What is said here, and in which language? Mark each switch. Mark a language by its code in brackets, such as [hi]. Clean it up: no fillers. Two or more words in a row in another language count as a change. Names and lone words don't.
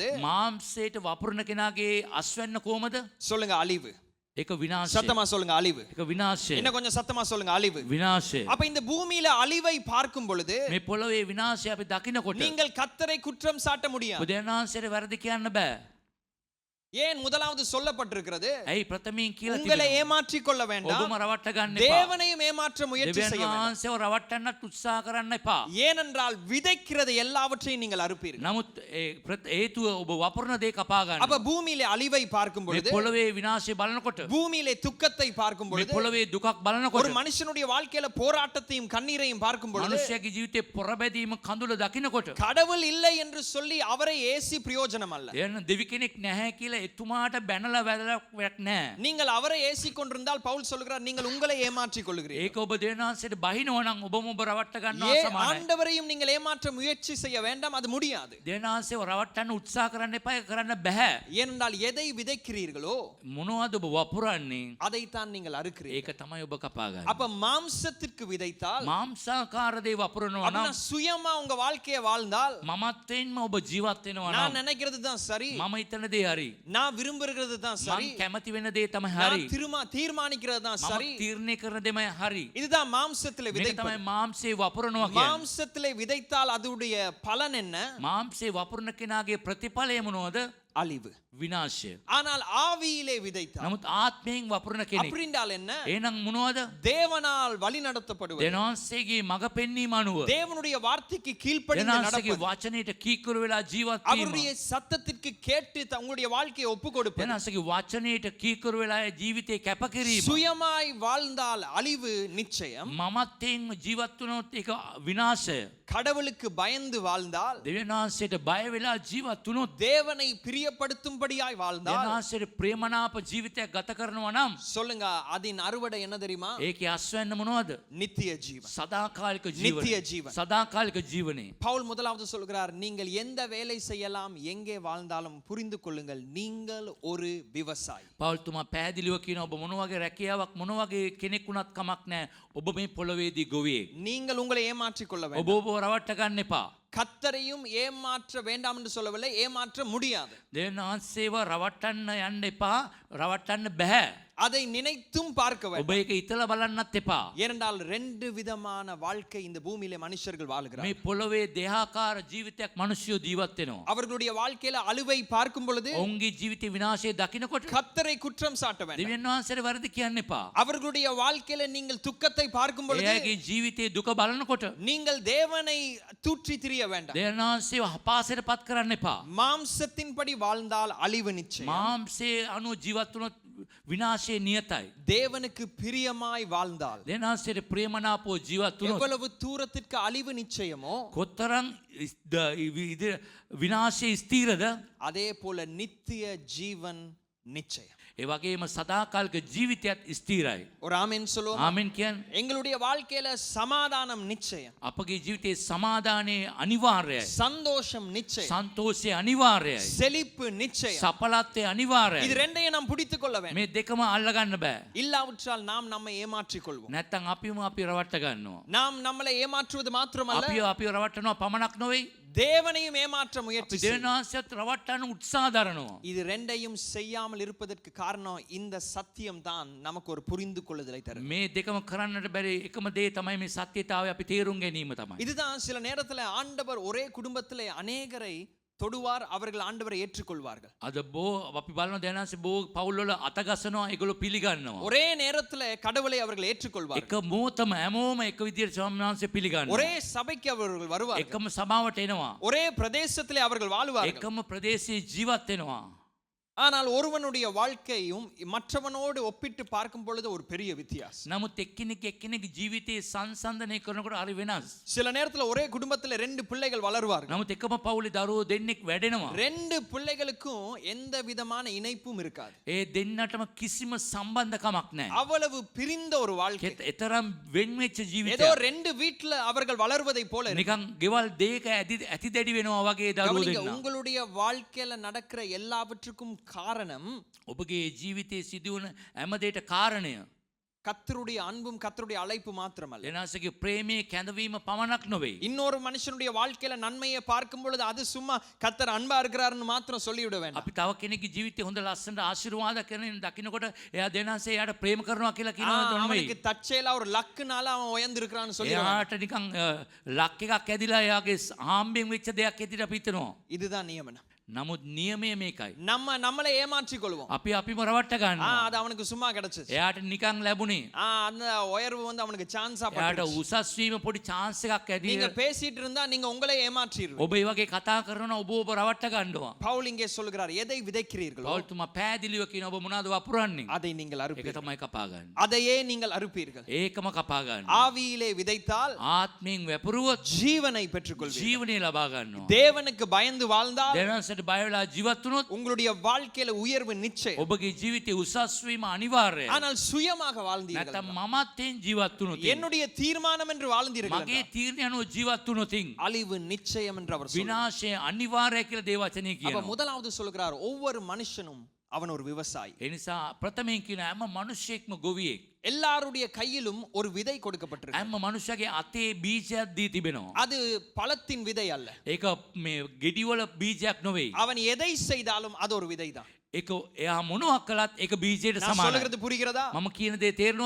[si] මාංශයට වපුරන කෙනාගේ අස්වැන්න කොහමද [ta] சொல்லுங்க அழிவு [si] ඒක විනාශය [ta] சத்தமா சொல்லுங்க அழிவு [si] ඒක විනාශය [ta] இன்னும் கொஞ்சம் சத்தமா சொல்லுங்க அழிவு [si] විනාශය [ta] அப்ப இந்த பூமியில அழிவை பார்க்கும் பொழுது [si] මේ පොළොවේ විනාශය අපි දකිනකොට [ta] நீங்கள் கர்த்தரை குற்றம் சாட்ட முடியாது [si] බුදුරජාණන්සේට වැරදි කියන්න බෑ [ta] ஏன் முதலாவது சொல்லப்பட்டிருக்கிறது [si] ඇයි ප්‍රථමයෙන් කියලා [ta] உங்களை [si] තිබෙනවා [ta] ஏமாற்றிக் கொள்ள வேண்டாம் [si] ඔබම රවට්ට ගන්න එපා [ta] தேவனையும் ஏமாற்ற முயற்சி செய்ய [si] දෙවියන් [ta] வேண்டாம் [si] වහන්සේව රවට්ටන්නත් උත්සාහ කරන්න එපා [ta] ஏனென்றால் விதைக்கிறது எல்லாவற்றையும் நீங்கள் அறுப்பீர்கள் [si] නමුත් හේතුව ඔබ වපුරන දේ කපා ගන්න [ta] அப்ப பூமியிலே அழிவை பார்க்கும் [si] මේ [ta] பொழுது [si] පොළොවේ විනාශය බලනකොට [ta] பூமியிலே துக்கத்தை பார்க்கும் [si] මේ [ta] பொழுது [si] පොළොවේ දුකක් [ta] ஒரு [si] බලනකොට [ta] மனுஷனுடைய வாழ்க்கையில போராட்டத்தையும் கண்ணீரையும் பார்க்கும் பொழுது [si] මනුෂ්‍යයාගේ ජීවිතේ පොරබැදීම කඳුල දකිනකොට [ta] கடவுள் இல்லை என்று சொல்லி அவரை ஏசி பிரயோஜனம் அல்ல [si] එන දෙවි කෙනෙක් නැහැ කියලා එතුමාට බැනලා වැදගත් නැහැ [ta] நீங்கள் அவரை ஏசி கொண்டிருந்தால் பவுல் சொல்கிறார் நீங்கள் உங்களை ஏமாற்றிக் கொள்கிறீர்கள் [si] ඒක ඔබ දෙවියන්වහන්සේට බහිනවා නම් ඔබම ඔබ රවට්ට ගන්නවා ஏ සමානයි [ta] ஆண்டவரையும் நீங்கள் ஏமாற்ற முயற்சி செய்ய வேண்டாம் அது முடியாது [si] දෙවියන්වහන්සේව රවට්ටන්න උත්සාහ කරන්න එපා ඒක කරන්න බෑ [ta] ஏனென்றால் எதை விதைக்கிறீர்களோ [si] මොනවද ඔබ වපුරන්නේ [ta] அதைத்தான் நீங்கள் அறுக்கிறீர்கள் [si] ඒක තමයි ඔබ කපා ගන්නේ [ta] அப்ப மாம்சத்திற்கு விதைத்தால் [si] මාංශාකාර දේ වපුරනවා [ta] அப்படின்னா [si] නම් [ta] சுயமா உங்க வாழ்க்கையை வாழ்ந்தால் [si] මමත්වෙන්ම ඔබ ජීවත් වෙනවා [ta] நான் [si] නම් [ta] நினைக்கிறது தான் சரி [si] මම හිතන දේ හරි [ta] நான் விரும்புகிறது தான் சரி [si] මම කැමති වෙන දේ තමයි [ta] நான் [si] හරි [ta] தீர்மானிக்கிறது தான் [si] මම [ta] சரி [si] තීරණය කරන දෙමයි හරි [ta] இதுதான் மாம்சத்திலே [si] මේක [ta] விதைப்பது [si] තමයි මාංශේ වපුරනවා කියන්නේ [ta] மாம்சத்திலே விதைத்தால் அதுடைய பலன் என்ன [si] මාංශේ වපුරන කෙනාගේ ප්‍රතිඵලය මොනවද [ta] அழிவு [si] විනාශය [ta] ஆனால் ஆவியிலே விதைத்தால் [si] නමුත් ආත්මයෙන් වපුරන කෙනෙක් [ta] அப்படின்றால் என்ன [si] එහෙනම් මොනවද [ta] தேவனால் வழி நடத்தப்படுவது [si] දෙනවන්සේගේ මඟ පෙන්වීම අනුව [ta] தேவனுடைய வார்த்தைக்கு கீழ்ப்படிந்து [si] දෙනවන්සේගේ [ta] நடப்பது [si] වචනයට කීකරු වෙලා ජීවත් වීම [ta] அவருடைய சத்தத்திற்கு கேட்டு உங்களுடைய வாழ்க்கையை ஒப்பு கொடுப்பது [si] දෙනවන්සේගේ වචනයට කීකරු වෙලා ජීවිතේ කැපකිරීම [ta] சுயமாய் வாழ்ந்தால் அழிவு நிச்சயம் [si] මමත්යෙන් ජීවත් වුණොත් ඒක විනාශය [ta] கடவுளுக்கு பயந்து வாழ்ந்தால் [si] දෙවියන් වහන්සේට බය වෙලා ජීවත් වුණොත් [ta] தேவனை பிரியப்படுத்தும்படியாய் வாழ்ந்தால் [si] දෙවියන් වහන්සේට ප්‍රේමනාප ජීවිතයක් ගත කරනවා නම් [ta] சொல்லுங்க அதன் அறுவடை என்ன தெரியுமா [si] ඒකේ අස්වැන්න මොනවද [ta] நித்திய ஜீவன் [si] සදාකාලික [ta] நித்திய [si] ජීවනය [ta] ஜீவன் [si] සදාකාලික ජීවනය [ta] பவுல் முதலாவது சொல்கிறார் நீங்கள் எந்த வேலை செய்யலாம் எங்கே வாழ்ந்தாலும் புரிந்து கொள்ளுங்கள் நீங்கள் ஒரு விவசாயி [si] පවුල්තුමා පැහැදිලිව කියන ඔබ මොන වගේ රැකියාවක් මොන වගේ කෙනෙක් වුණත් කමක් නැහැ ඔබ මේ පොළොවේදී ගොවියෙක් [ta] நீங்கள் உங்களை ஏமாற்றிக் கொள்ள [si] ඔබ [ta] வேண்டாம் [si] ඔබ රවට්ට ගන්න එපා [ta] கத்தரையும் ஏமாற்ற வேண்டாம் என்று சொல்லவில்லை ஏமாற்ற முடியாது [si] දෙවියන් වහන්සේව රවට්ටන්න යන්න එපා රවට්ටන්න බෑ [ta] அதை நினைத்தும் பார்க்க [si] ඔබ [ta] வேண்டும் [si] ඒක ඉතලා බලන්නත් එපා [ta] ஏனென்றால் ரெண்டு விதமான வாழ்க்கை இந்த பூமியிலே மனுஷர்கள் [si] මේ [ta] வாழுகிறார்கள் [si] පොළොවේ දෙහාකාර ජීවිතයක් මිනිස්සු ජීවත් වෙනවා [ta] அவர்களுடைய வாழ்க்கையில அழுவை பார்க்கும் பொழுது [si] ඔවුන්ගේ ජීවිතේ විනාශය දකිනකොට [ta] கத்தரை குற்றம் சாட்ட வேண்டாம் [si] දෙවියන් වහන්සේට වැරදි කියන්න එපා [ta] அவர்களுடைய வாழ்க்கையில நீங்கள் துக்கத்தை பார்க்கும் பொழுது [si] එයාගේ ජීවිතේ දුක බලනකොට [ta] நீங்கள் தேவனை தூற்றி திரிய வேண்டாம் [si] දෙවියන් වහන්සේව හපාසයට පත් කරන්න එපා [ta] மாம்சத்தின்படி வாழ்ந்தால் அழிவு நிச்சயம் [si] මාංශයේ අනුව ජීවත් වුණොත් විනාශය නියතයි [ta] தேவனுக்கு பிரியமாய் வாழ்ந்தால் [si] දෙවියන් වහන්සේට ප්‍රේමනාපව ජීවත් වුණොත් [ta] எவ்வளவு தூரத்திற்கு அழிவு நிச்சயமோ [si] කොතරම් විනාශය ස්ථීරද [ta] அதே போல நித்திய ஜீவன் நிச்சயம் [si] ඒ වගේම සදාකාලික ජීවිතයත් ස්ථීරයි [ta] ஒரு ஆமென் சொல்லுவோம் [si] ආමෙන් කියන්නේ [ta] எங்களுடைய வாழ்க்கையில சமாதானம் நிச்சயம் [si] අපගේ ජීවිතේ සමාදානයේ අනිවාර්යයි [ta] சந்தோஷம் நிச்சயம் [si] සන්තෝෂය අනිවාර්යයි [ta] செழிப்பு நிச்சயம் [si] සඵලත්වය අනිවාර්යයි [ta] இது ரெண்டையும் நாம் பிடித்துக் கொள்ள வேண்டும் [si] මේ දෙකම අල්ල ගන්න බෑ [ta] இல்லாவிட்டால் நாம் நம்மை ஏமாற்றிக் கொள்வோம் [si] නැත්තම් අපිම අපි රවට්ට ගන්නවා [ta] நாம் நம்மளை ஏமாற்றுவது மாத்திரமல்ல [si] අපි රවට්ටනවා පමණක් නොවේ [ta] தேவனையும் ஏமாற்ற முயற்சி [si] අපි දෙවියන් වහන්සේත් රවට්ටන්න උත්සාහ දරනවා. [ta] இது ரெண்டையும் செய்யாமல் இருப்பதற்கு காரணம் இந்த சத்தியம் தான் நமக்கு ஒரு புரிந்து கொள்ளுதலை தரும். [si] මේ දෙකම කරන්නට බැරි එකම දේ තමයි මේ සත්‍යතාවය අපි තේරුම් ගැනීම තමයි. [ta] இதுதான் சில நேரத்துல ஆண்டவர் ஒரே குடும்பத்திலே அநேகரை தொடுவார், அவர்கள் ஆண்டவரை ஏற்றுக்கொள்வார்கள். [si] අද බෝ අපි බලන දෙවියන් වහන්සේ බෝ පවුල් වල අත ගසනවා ඒගොල්ලෝ පිළිගන්නවා. [ta] ஒரே நேரத்துல கடவுளை அவர்கள் ஏற்றுக்கொள்வார்கள். [si] එක මොහොතම හැමෝම එක විදියට ස්වාමීන් වහන්සේ පිළිගන්නවා. [ta] ஒரே சபைக்கு அவர்கள் வருவார்கள். [si] එකම සභාවට එනවා. [ta] ஒரே பிரதேசத்திலே அவர்கள் வாழ்வார்கள். [si] එකම ප්‍රදේශයේ ජීවත් වෙනවා. [ta] ஆனால் ஒருவனுடைய வாழ்க்கையும் மற்றவனோடு ஒப்பிட்டு பார்க்கும் பொழுது ஒரு பெரிய வித்தியாசம். [si] නමුත් එක්කෙනෙක් ජීවිතයේ සංසන්දනය කරනකොට හරි වෙනස්. [ta] சில நேரத்துல ஒரே குடும்பத்துல 2 பிள்ளைகள் வளருவார்கள். [si] නමුත් එකම පවුලේ දරුවෝ දෙන්නෙක් වැඩෙනවා. [ta] 2 பிள்ளைகளுக்கும் எந்த விதமான இணைப்பும் இருக்காது. [si] ඒ දෙන්නටම කිසිම සම්බන්ධකමක් නැහැ. [ta] அவ்வளவு பிரிந்த ஒரு வாழ்க்கை. [si] එතරම් වෙන් වෙච්ච [ta] ஏதோ [si] ජීවිතයක්. [ta] 2 வீட்ல அவர்கள் வளர்வதை போல இருக்கு. [si] නිකන් ගෙවල් දෙක ඇති දැඩි වෙනවා වගේ දරුවෝ [ta] கவனிங்க, [si] දෙන්නා. [ta] உங்களுடைய வாழ்க்கையில நடக்கிற எல்லாவற்றுக்கும் காரணம் [si] ඔබගේ ජීවිතයේ සිදුවන හැම දෙයකට කාරණය [ta] கர்த்தருடைய அன்பும் கர்த்தருடைய அழைப்பு மாத்திரமல்ல. [si] දෙනාසගේ ප්‍රේමයේ කැඳවීම පමණක් නොවේ. [ta] இன்னொரு மனுஷனுடைய வாழ்க்கையில நன்மையை பார்க்கும் பொழுது அது சும்மா கர்த்தர் அன்பா இருக்கிறாருன்னு மாத்திரம் சொல்லிவிட வேண்டாம். [si] අපි තව කෙනෙක්ගේ ජීවිතේ හොඳ ලස්සනට ආශිර්වාද කරන දකින්නකොට එයා දෙනාසේ එයාට ප්‍රේම කරනවා කියලා කියනවා නෙවෙයි. [ta] அவனுக்கு தற்செயலா ஒரு லக்குனால அவன் உயர்ந்து இருக்கிறான்னு சொல்லி [si] එයාට නිකන් ලක් එකක් ඇදිලා එයාගේ හාම්බෙන් වෙච්ච දෙයක් ඇදිලා අපි හිතනවා. [ta] இதுதான் நியமனம். [si] නමුත් නියමය මේකයි. [ta] நம்மளை ஏமாற்றிக் கொள்வோம். [si] අපිම රවට්ට ගන්නවා. [ta] அது அவனுக்கு சும்மா கிடைச்சது. [si] එයාට නිකන් ලැබුණේ. [ta] அந்த உயர்வு வந்து அவனுக்கு சான்ஸா [si] එයාට [ta] பட்டுச்சு. [si] උසස් වීම පොඩි chance එකක් [ta] நீங்க [si] ඇදී. [ta] பேசிட்டு இருந்தா நீங்க உங்களை ஏமாற்றிடுவீங்க. [si] ඔබ ඒ වගේ කතා කරනවා ඔබ රවට්ට ගන්නවා. [ta] பவுல் இங்கே சொல்கிறார், எதை விதைக்கிறீர்களோ [si] පෞල්තුමා පැහැදිලිව කියන ඔබ මොනවද වපුරන්නේ? [ta] அதை நீங்கள் [si] ඒක [ta] அறுப்பீர்கள். [si] තමයි කපා ගන්න. [ta] அதையே நீங்கள் அறுப்பீர்கள். [si] ඒකම කපා ගන්න. [ta] ஆவியிலே விதைத்தால் [si] ආත්මයෙන් වැපරුවොත් [ta] ஜீவனை பெற்றுக்கொள்வீர்கள். [si] ජීවනය ලබා ගන්නවා. [ta] தேவனுக்கு பயந்து வாழ்ந்தால் [si] දෙවියන්ට බය වෙලා ජීවත් වුණොත් [ta] உங்களுடைய வாழ்க்கையில உயர்வு நிச்சயம். [si] ඔබගේ ජීවිතේ උසස් වීම අනිවාර්යයි. [ta] ஆனால் சுயமாக வாழ்ந்தீர்கள், [si] නැත්නම් මමත්ෙන් ජීවත් වුණොත් [ta] என்னுடைய தீர்மானம் என்று வாழ்ந்தீர்கள், [si] මගේ තීරණය අනුව ජීවත් වුණොත් [ta] அழிவு நிச்சயம் என்று அவர் சொல்கிறார். [si] විනාශය අනිවාර්යයි කියලා දේවචනේ [ta] அப்ப [si] කියනවා. [ta] முதலாவது சொல்கிறார், ஒவ்வொரு மனுஷனும் அவன் ஒரு விவசாயி. [si] ඒ නිසා ප්‍රථමයෙන් කියන හැම මිනිසෙක්ම ගොවියෙක්. [ta] எல்லாருடைய கையிலும் ஒரு விதை கொடுக்கப்பட்டிருக்கு. [si] හැම මනුෂ්‍යගේ අතේ බීජයක් දී තිබෙනවා. [ta] அது பழத்தின் விதை அல்ல. [si] ඒක මේ ගෙඩිවල බීජයක් නොවේ. [ta] அவன் எதை செய்தாலும் அது ஒரு விதைதான். [si] ඒක එයා මොනවා කළත් ඒක බීජයට [ta] நான் [si] සමානයි. [ta] சொல்றது புரிகிறதா? [si] මම කියන දේ තේරෙනවද?